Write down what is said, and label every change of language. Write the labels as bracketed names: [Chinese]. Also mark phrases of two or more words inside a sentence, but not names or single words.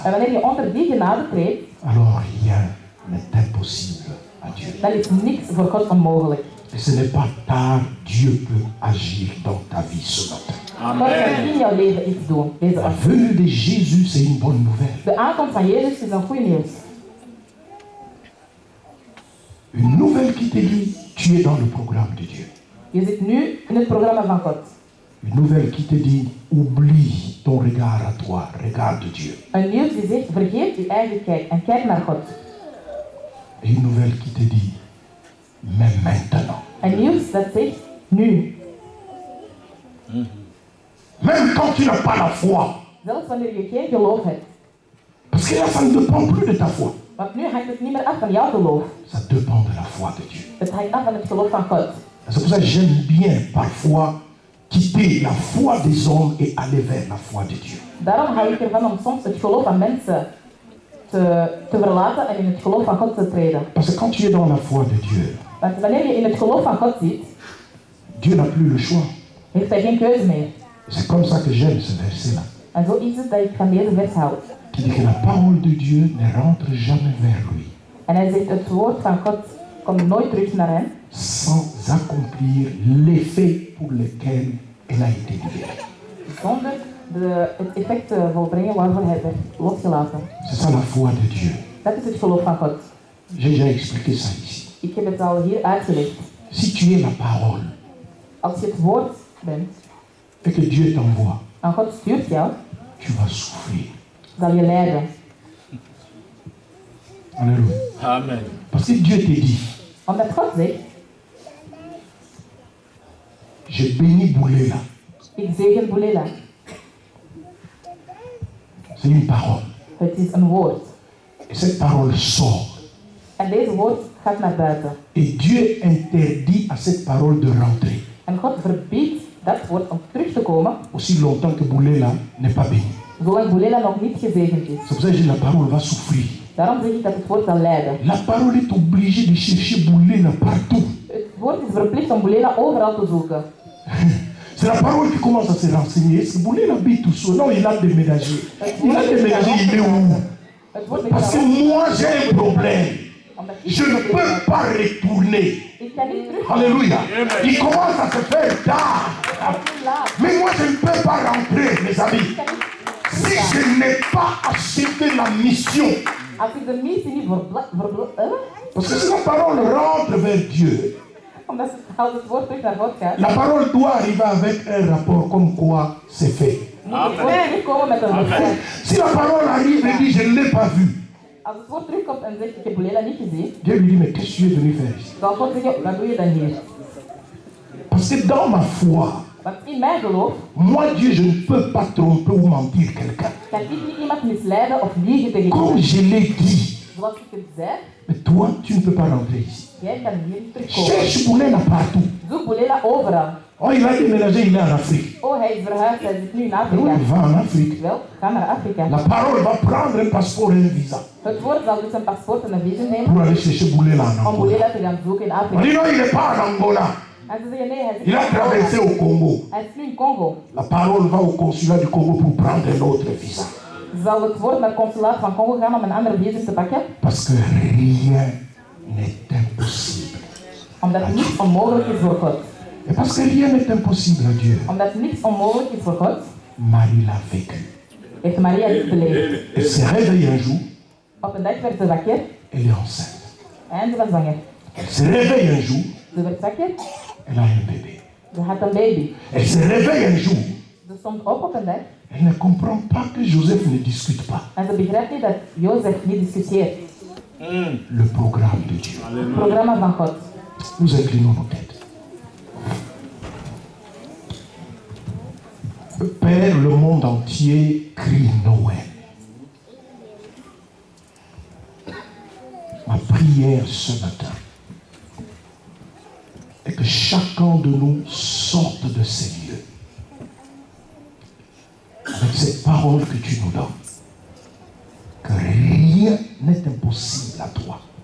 [Dutch] En wanneer je onder die genade treedt, [French] alors rien n'est impossible à Dieu. [Dutch] dan is niks voor God onmogelijk. [French] Et ce n'est pas tard, Dieu peut agir dans ta vie ce matin. [Dutch] God kan in jouw leven iets doen, deze [French] La [Dutch] aften. [French] venue de Jésus, c'est une bonne nouvelle. [Dutch] De aankomst van Jezus is een goede nieuws. [French] Une nouvelle qui te dit, tu es dans le programme de Dieu. [Dutch] Je zit nu in het programma van God. [French] Une nouvelle qui te dit, oublie ton regard à toi, regarde Dieu. [Dutch] Een nieuws die zegt, vergeet je eigen kijk en kijk naar God. [French] Et une nouvelle qui te dit, mais maintenant. [Dutch] Een nieuws dat zegt, nu. [French] Même quand tu n'as pas la foi. [Dutch] Zelfs wanneer je geen geloof hebt. [French] Parce que là, ça ne dépend plus de ta foi. [Dutch] Want nu hangt het niet meer af van jouw geloof. [French] Ça dépend de la foi de Dieu. [Dutch] Het hangt af van het geloof van God. [French] C'est pour ça que j'aime bien parfois quitter la foi des hommes et aller vers la foi de Dieu. [Dutch] Daarom hou ik ervan om soms het geloof van mensen te verlaten en in het geloof van God te treden. [French] Parce que quand tu es dans la foi de Dieu, [Dutch] Want wanneer je in het geloof van God zit, [French] Dieu n'a plus le choix. [Dutch] heeft hij geen keuze meer. [French] C'est comme ça que j'aime ce verset-là. [Dutch] En zo is het dat ik van deze vers hou. [French] Qui dit que la parole de Dieu ne rentre jamais vers lui [Dutch] En hij zegt, het woord van God komt nooit terug naar hem, [French] sans accomplir l'effet pour lequel elle a été libérée. [Dutch] zonder het effect te volbrengen waarvoor hij werd losgelaten. [French] C'est ça la foi de Dieu. [Dutch] Dat is het geloof van God. [French] J'ai déjà expliqué ça ici. [Dutch] Ik heb het al hier uitgelegd. [French] Si tu es la parole [Dutch] Als je het woord bent [French] et que Dieu t'envoie, [Dutch] en God stuurt jou, [French] tu vas souffrir. [Dutch] zal je lijden. [French] Alléluia. Amen. Parce que Dieu te dit, [Dutch] Omdat God zegt, [French] je bénis Bouléla. [Dutch] ik zegen Boulela. [French] C'est une parole. [Dutch] Het is een woord. [French] Et cette parole sort. [Dutch] En deze woord gaat naar buiten. [French] Et Dieu interdit à cette parole de rentrer. [Dutch] En God verbiedt dat woord om terug te komen, [French] Aussi longtemps que Bouléla n'est pas béni. [Dutch] zolang Boulela nog niet gezegend is. [French] C'est pour ça que je dis la parole va souffrir. [Dutch] Daarom zeg ik dat het woord zal lijden. [French] La parole est obligée de chercher Bouléla partout. [Dutch] Het woord is verplicht om Boulela overal te zoeken. [French] C'est la parole qui commence à se renseigner. Est-ce que Bouléla habite tout seul? Non, il a déménagé. Il a déménagé, il est où? [Dutch] Het woord is [French] Parce que [Dutch] daarom, [French] moi j'ai un problème. [Dutch] omdat ik [French] Je ne peux pas retourner. [Dutch] Ik kan niet terug. [French] Alléluia. Il commence à se faire tard. [Dutch] Het is laat. [French] Mais moi je ne peux pas rentrer, mes amis. [Dutch] Ik kan niet [French] Si je n'ai pas achevé la mission. [Dutch] Als ik de missie niet [French] Parce que si la parole rentre vers Dieu, [Dutch] omdat als het woord terug naar God gaat, [French] la parole doit arriver avec un rapport comme quoi c'est fait. [Dutch] moet het woord terugkomen met een bevestiging. [French] Si la parole arrive et dit je ne l'ai pas vu, [Dutch] Als het woord terugkomt en zegt ik heb Boulela niet gezien, [French] Dieu lui dit mais qu'est-ce que tu es venu faire ici? [Dutch] zal God zeggen, wat doe je dan hier? [French] Parce que dans ma foi, [Dutch] Want in mijn geloof [French] moi Dieu, je ne peux pas tromper ou mentir quelqu'un. [Dutch] kan ik niet iemand misleiden of liegen tegen [French] Comme [Dutch] iemand. [French] je l'ai dit, [Dutch] Zoals ik het zei, [French] mais toi, tu ne peux pas rentrer ici. [Dutch] jij kan hier niet terugkomen. [French] Cherche Boulela partout. [Dutch] Zoek Boulela overal. [French] Oh, il a déménagé, il est en Afrique. [Dutch] Oh, hij is verhuisd, hij zit nu in [French] Oui, [Dutch] Afrika. [French] va en Afrique. [Dutch] Wel, ga naar Afrika. [French] La parole va prendre un passeport et un visa [Dutch] Het woord zal dus een paspoort en een visum nemen [French] pour aller chercher Boulela en [Dutch] om [French] Angola. [Dutch] Boulela te gaan zoeken in [French] On [Dutch] Afrika. [French] dit non, il n'est pas en Angola. [Dutch] En ze zeggen nee, hij zit [French] Il [Dutch] in [French] a traversé [Dutch] Angola. [French] au Congo. [Dutch] Hij is nu in Congo. [French] La parole va au consulat du Congo pour prendre un autre visa. [Dutch] Zal het woord naar het consulaat van Congo gaan om een andere visum te pakken? [French] Parce que rien n'est impossible. [Dutch] Omdat niets onmogelijk is voor God. [French] Et parce que rien n'est impossible à Dieu. [Dutch] Omdat niets onmogelijk is voor God, [French] Marie l'a vécu. [Dutch] heeft Maria dit beleefd. [French] Elle s'est réveillée un jour, [Dutch] Op een dag werd ze wakker [French] elle est enceinte. [Dutch] en ze was zwanger. [French] Elle se réveille un jour, [Dutch] Ze werd wakker, [French] elle a un bébé. [Dutch] ze had een baby. [French] Elle se réveille un jour, [Dutch] Ze stond op een dag [French] elle ne comprend pas que Joseph ne discute pas [Dutch] en ze begrijpt niet dat Jozef niet discussieert. [French] le programme de Dieu. [Dutch] Het programma van God. [French] Nous inclinons nos têtes. Père, le monde entier crie Noël. Ma prière ce matin est que chacun de nous sorte de ces lieux avec cette parole que tu nous donnes, que rien n'est impossible à toi.